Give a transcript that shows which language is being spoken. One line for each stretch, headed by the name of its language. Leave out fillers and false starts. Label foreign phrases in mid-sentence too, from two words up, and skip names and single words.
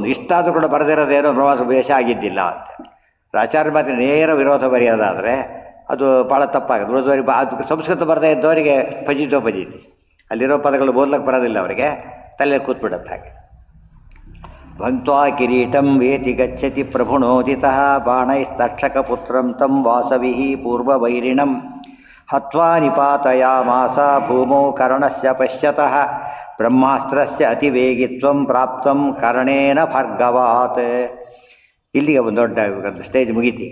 Kannada: ಇಷ್ಟಾದರೂ ಕೂಡ ಬರೆದಿರೋದೇನೋ ಬ್ರಹ್ಮಾಸ್ತ್ರ ವೇಷ ಆಗಿದ್ದಿಲ್ಲ ಅಂತ. ಆಚಾರ್ಯ ಮಾತ್ರ ನೇರ ವಿರೋಧ ಬರೆಯೋದಾದರೆ ಅದು ಭಾಳ ತಪ್ಪಾಗುತ್ತೆ. ವಿರೋಧವರಿ ಅದು ಸಂಸ್ಕೃತ ಬರದೇ ಇದ್ದವರಿಗೆ ಫಜಿತೋ ಫಜೀತಿ, ಅಲ್ಲಿರೋ ಪದಗಳು ಓದ್ಲಿಕ್ಕೆ ಬರೋದಿಲ್ಲ ಅವರಿಗೆ, ತಲೆ ಕೂತ್ಬಿಡುತ್ತೆ ಹಾಗೆ.
Sanskrit: ಭಂಕ್ತ್ವಾ ಕಿರೀಟಂ ವೇತಿ ಗಚ್ಚತಿ ಪ್ರಭುಣೋದಿತಃ ಬಾಣೈಸ್ತಕ್ಷಕ ಪುತ್ರಂ ತಂ ವಾಸವಿಃ ಪೂರ್ವವೈರಿಣಂ ಹತ್ವಾ ನಿಪಾತಯಾಮಾಸ ಭೂಮೌ ಕರ್ಣಸ್ಯ ಪಶ್ಯತಃ ಬ್ರಹ್ಮಾಸ್ತ್ರಸ್ಯ ಅತಿವೇಗಿತ್ವಂ ಪ್ರಾಪ್ತಂ ಕರ್ಣೇನ ಭಾರ್ಗವಾತ್.
Kannada: ಇಲ್ಲಿಗೆ ಒಂದು ದೊಡ್ಡ ಸ್ಟೇಜ್ ಮುಗೀತೀಗ.